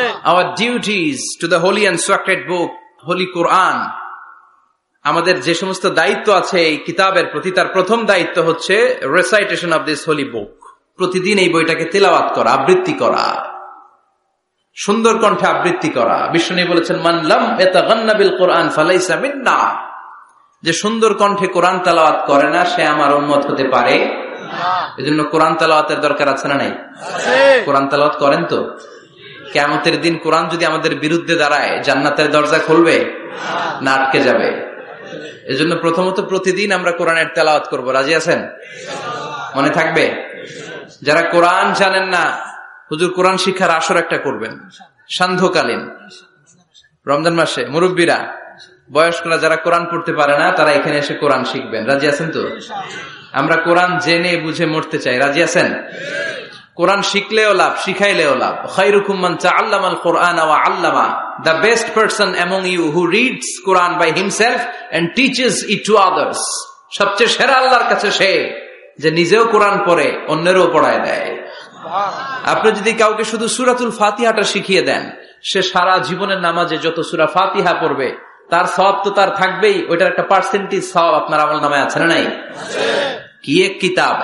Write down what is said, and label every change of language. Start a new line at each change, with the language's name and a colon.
English: Our duties to the holy and sacred book, holy Quran.
Bangla: আমাদের যে সমস্ত দায়িত্ব আছে এই কিতাবের প্রতি, তার প্রথম দায়িত্ব হচ্ছে
English: Recitation of this holy book.
Bangla: প্রতিদিন এই বইটাকে তেলাওয়াত করা, আবৃত্তি করা, সুন্দর কণ্ঠে আবৃত্তি করা। বিশ্বনবী বলেছেন,
Arabic: মান লাম ইয়াতাগান্না বিল কোরআন ফালাইসা মিন্না।
Bangla: যে সুন্দর কণ্ঠে কোরআন তেলাওয়াত করে না, সে আমার উম্মত হতে পারে। এজন্য কোরআন তেলাওয়াতের দরকার আছে না নাই? কোরআন তেলাওয়াত করেন তো? কিয়ামতের দিন কোরআন যদি আমাদের বিরুদ্ধে দাঁড়ায়, জান্নাতের দরজা খুলবে না আটকে যাবে? এজন্য প্রথমত প্রতিদিন আমরা কোরআনের তেলাওয়াত করব। রাজি আছেন? মনে থাকবে? যারা কোরআন জানেন না, হুজুর কোরআন শিক্ষার আসর একটা করবেন সান্ধ্যকালীন রমজান মাসে। মুরব্বীরা, বয়স্করা যারা কোরআন পড়তে পারে না, তারা এখানে এসে কোরআন শিখবেন। রাজি আছেন তো? আমরা কোরআন জেনে বুঝে মরতে চাই। রাজি আছেন? কোরআন শিখলেও লাভ, শিখাইলেও লাভ।
Arabic: খায়রুকুম মান তাআল্লামাল কুরআনা ওয়া আল্লামা।
English: The best person among you who reads Quran by himself and teaches it to others.
Bangla: সবচেয়ে সেরা আল্লাহর কাছে সে যে নিজেও কোরআন পড়ে, অন্যেরও পড়ায় দেয়। আপনি যদি কাউকে শুধু সূরাতুল ফাতিহাটা শিখিয়ে দেন, সে সারা জীবনের নামাজে যত সূরা ফাতিহা পড়বে তার সওয়াব তো তার থাকবেই। ওইটার একটা পার্সেন্টেজ সওয়াব আপনার আমলনামায় আছে না নাই? কি এক কিতাব!